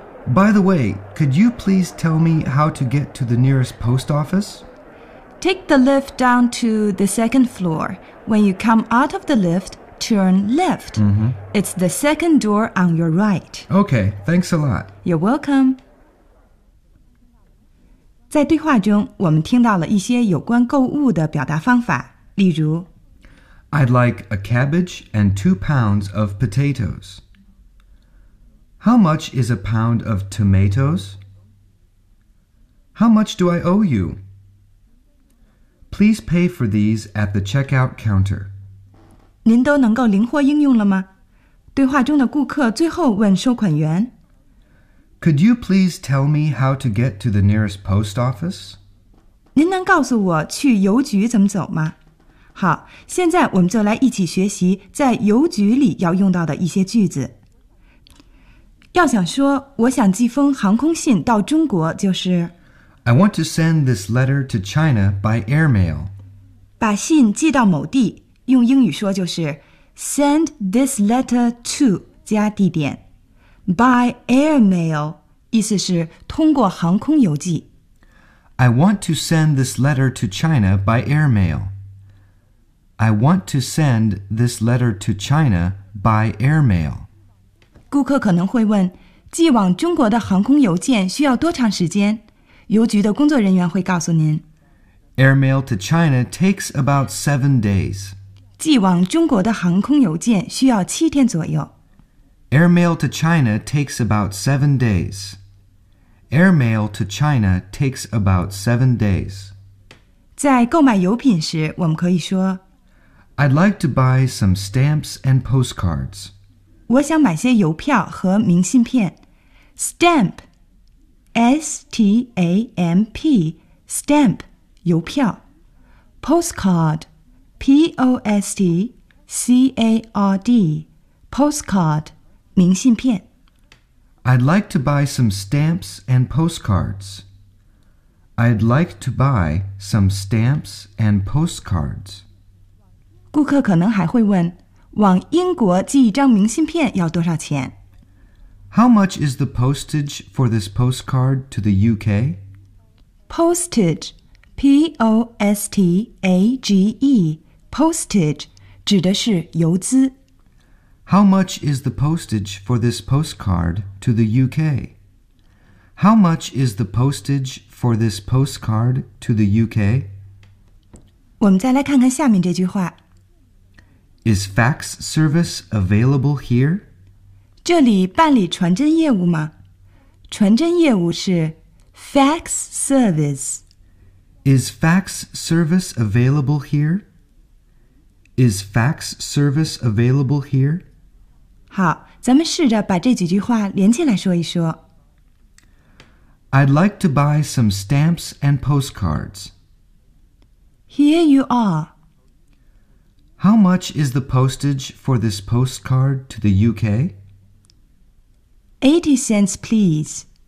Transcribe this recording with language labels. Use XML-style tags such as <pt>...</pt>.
<en>By the way, could you please tell me how to get to the nearest post office? Take the lift down to the second floor. When you come out of the lift, turn left. Mm-hmm. It's the second door on your right. Okay, thanks a lot. You're welcome.</en> <zh>在对话中，我们听到了一些有关购物的表达方法，例如</zh> <en>I'd like a cabbage and 2 pounds of potatoes. How much is a pound of tomatoes? How much do I owe you? Please pay for these at the checkout counter.</en> <zh>您都能够灵活应用了吗？对话中的顾客最后问收款员</zh> <en>Could you please tell me how to get to the nearest post office?</en> <zh>您能告诉我去邮局怎么走吗？好，现在我们就来一起学习在邮局里要用到的一些句子。要想说我想寄封航空信到中国就是</zh> <en>I want to send this letter to China by airmail.</en> <zh>把信寄到某地，用英语说就是</zh> <en>send this letter to</en> <zh>加地点。</zh> <en>By airmail,</en> <zh>意思是通过航空邮寄。</zh> <en>I want to send this letter to China by airmail. I want to send this letter to China by airmail.</en> <zh>顾客可能会问，寄往中国的航空邮件需要多长时间？邮局的工作人员会告诉您。</zh> <en>Airmail to China takes about 7 days.</en> <zh>寄往中国的航空邮件需要7天左右。</zh> <en>Airmail to China takes about 7 days. Airmail to China takes about 7 days.</en> <zh>在购买邮品时，我们可以说</zh> <en>I'd like to buy some stamps and postcards.</en> <zh>我想买些邮票和明信片。</zh> <en>Stamp, S-T-A-M-P, stamp, 邮票。 Postcard, P-O-S-T-C-A-R-D, postcard. 明信片。 I'd like to buy some stamps and postcards. I'd like to buy some stamps and postcards.</en> <zh>顾客可能还会问，往英国寄一张明信片要多少钱？</zh> <en>How much is the postage for this postcard to the UK? Postage, P-O-S-T-A-G-E, postage, 指的是邮资。 How much is the postage for this postcard to the UK? How much is the postage for this postcard to the UK?</en> <zh>我们再来看看下面这句话。</zh> <en>Is fax service available here?</en> <zh>这里办理传真业务吗？传真业务是 fax service.</zh> <en>Is fax service available here? Is fax service available here?</en> <zh>好，咱们试着把这几句话连起来说一说。</zh> <en>I'd like to buy some stamps and postcards. Here you are. How much is the postage for this postcard to the UK? 80 cents, please.</en>